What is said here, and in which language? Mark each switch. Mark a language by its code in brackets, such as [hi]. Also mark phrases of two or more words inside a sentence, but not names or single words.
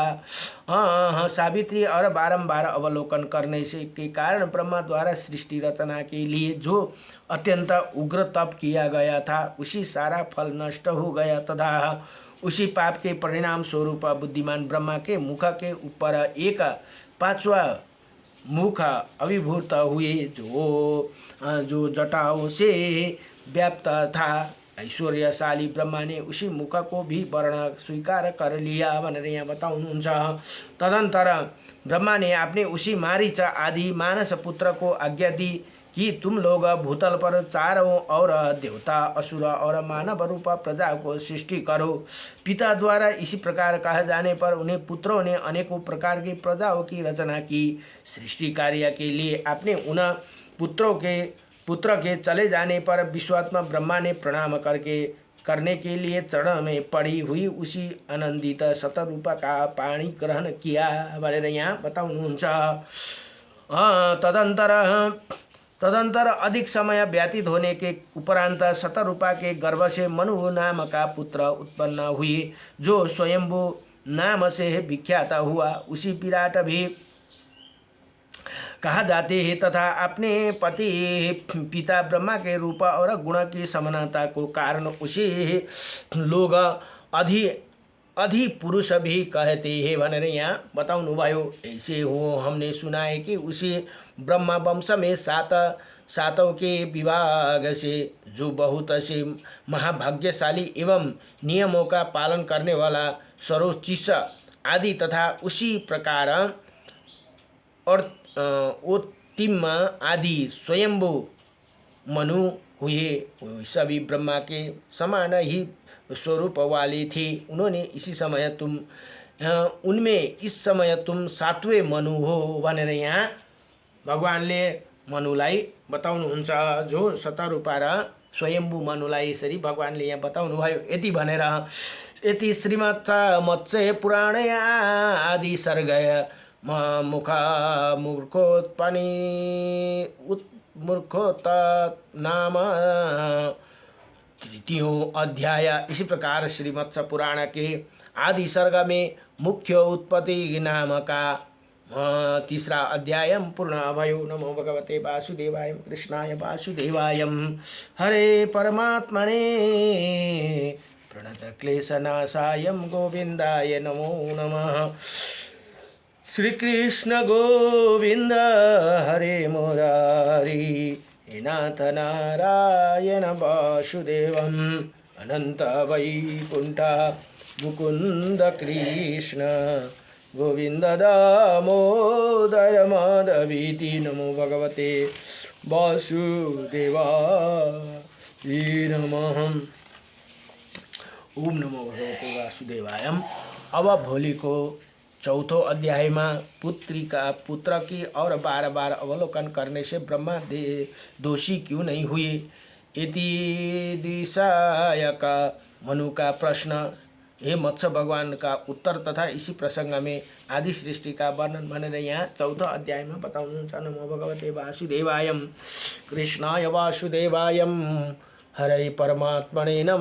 [hi] सावित्री और बारंबार अवलोकन करने से के कारण ब्रह्मा द्वारा सृष्टि रचना के लिए जो अत्यंत उग्र तप किया गया था उसी सारा फल नष्ट हो गया तथा उसी पाप के परिणाम स्वरूप बुद्धिमान ब्रह्मा के मुख के ऊपर एक पांचवा मुख अभिभूत हुए जो जटाओं से व्याप्त था। ऐश्वर्यशाली ब्रह्मा ने उसी मुख को भी वर्ण स्वीकार कर लिया [ne] भनेर यहाँ बताउनुहुन्छ। [hi] तदंतर ब्रह्मा ने अपने उसी मारीच आदि मानस पुत्र को आज्ञा दी कि तुम लोग भूतल पर चारों और देवता असुर और मानव रूप प्रजा को सृष्टि करो। पिता द्वारा इसी प्रकार कहा जाने पर उन्हें पुत्रों ने अनेकों प्रकार की प्रजाओं की रचना की। सृष्टि कार्य के लिए अपने उन पुत्र के चले जाने पर विश्वात्मा ब्रह्मा ने प्रणाम करने के लिए चरण में पड़ी हुई उसी आनंदित शतरूपा का पाणी ग्रहण किया [ne] भनेर यहाँ बताउनुहुन्छ। [hi] तदंतर अधिक समय व्यतीत होने के उपरांत शतरूपा के गर्भ से मनु नाम का पुत्र उत्पन्न हुए जो स्वयंभू नाम से विख्यात हुआ। उसी विराट भी कहा जाते हैं तथा अपने पति पिता ब्रह्मा के रूप और गुण की समानता को कारण उसे लोग अधि पुरुष भी कहते हैं [ne] भनेर यहाँ बताउनु भयो। [hi] ऐसे हो हमने सुना है कि उसी ब्रह्मा वंश में सातों के विभाग से जो बहुत से महाभाग्यशाली एवं नियमों का पालन करने वाला सरोचिष आदि तथा उसी प्रकार और ओतिम आदि स्वयंभू मनु हुए। सभी ब्रह्मा के समान ही स्वरूप वाले थे। उन्होंने उनमें इस समय तुम सातवें मनु हो [ne] भनेर यहाँ भगवानले मनुलाई बताउनुहुन्छ। जो शतरूपा र स्वयंभू मनुलाई यसरी भगवानले यहाँ बताउनु भयो। यति भनेर यति [sa] श्रीमद् मत्स्य पुराणे आदि सर्ग मूर्खोत्त नाम तृतीयों अध्याय। [hi] इसी प्रकार श्रीमत्स्य पुराण के आदि सर्ग में मुख्य उत्पत्ति नाम का तीसरा अध्याय पूर्ण भयो। [sa] नमो भगवते वासुदेवाय कृष्णाय वासुदेवाय हरे परमात्मने प्रणत क्लेशनाशाय गोविंदाय नमो नमः। श्री कृष्ण गोविंद हरे मुरारी हे नाथ नारायण वासुदेवम अनंत वैकुंठ मुकुंद कृष्ण गोविंद दामोदर माधवीति। नमो भगवते वासुदेवाय नमः। ओम नमो भगवते वासुदेवाय। [ne] अब भोलि को चौथो [hi] अध्याय में पुत्र की और बार बार अवलोकन करने से ब्रह्मा दोषी क्यों नहीं हुए इति दिशायक मनु का प्रश्न। हे मत्स्य भगवान का उत्तर तथा इसी प्रसंग में आदि सृष्टि का वर्णन [ne] भनेर यहाँ चौथो अध्याय में बताउनुहुन्छ। [sa] नमो भगवते वासुदेवाय कृष्णाय वासुदेवाय हरे परमात्मने नमः।